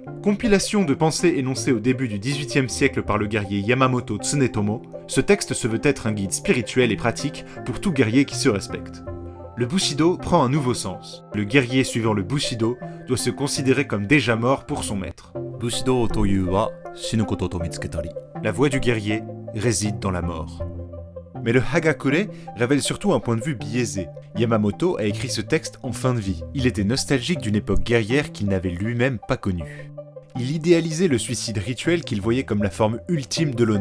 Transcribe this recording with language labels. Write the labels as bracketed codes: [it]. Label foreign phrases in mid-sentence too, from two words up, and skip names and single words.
[fr] Compilation de pensées énoncées au début du XVIIIe siècle par le guerrier Yamamoto Tsunetomo, ce texte se veut être un guide spirituel et pratique pour tout guerrier qui se respecte. Le Bushido prend un nouveau sens. Le guerrier suivant le Bushido doit se considérer comme déjà mort pour son maître. [ja] 武士道というは死ぬことと見つけたり. [fr] La voie du guerrier réside dans la mort. Mais le Hagakure révèle surtout un point de vue biaisé. Yamamoto a écrit ce texte en fin de vie. Il était nostalgique d'une époque guerrière qu'il n'avait lui-même pas connue. Il idéalisait le suicide rituel qu'il voyait comme la forme ultime de l'honneur.